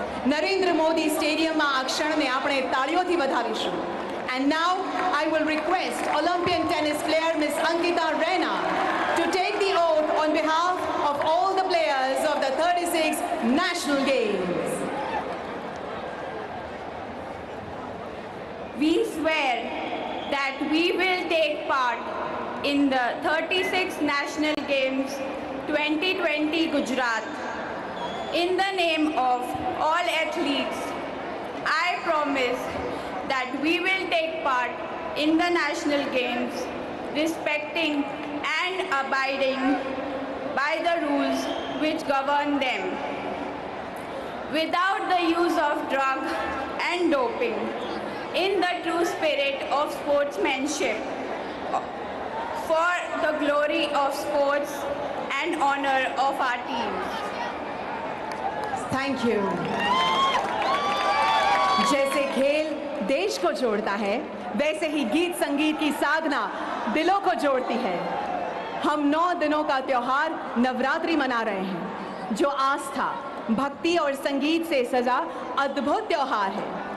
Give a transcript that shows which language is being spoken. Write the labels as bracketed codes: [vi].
[gu] Narendra Modi Stadium માં આ ક્ષણને આપણે તાળીઓથી વધાવીશું. [en] And now I will request Olympian tennis player Miss Ankita Raina to take the oath on behalf of all the players of the 36 National Games. We swear that we will take part in the 36 National Games 2020 Gujarat. In the name of all athletes, I promise that we will take part in the National Games, respecting and abiding by the rules which govern them, without the use of drug and doping, in the true spirit of sportsmanship, for the glory of sports and honor of our teams. Thank you. [hi] जैसे खेल देश को जोड़ता है, वैसे ही गीत संगीत की साधना दिलों को जोड़ती है। हम 9 दिनों का त्योहार नवरात्रि मना रहे हैं, जो आस्था, भक्ति और संगीत से सजा अद्भुत त्योहार है।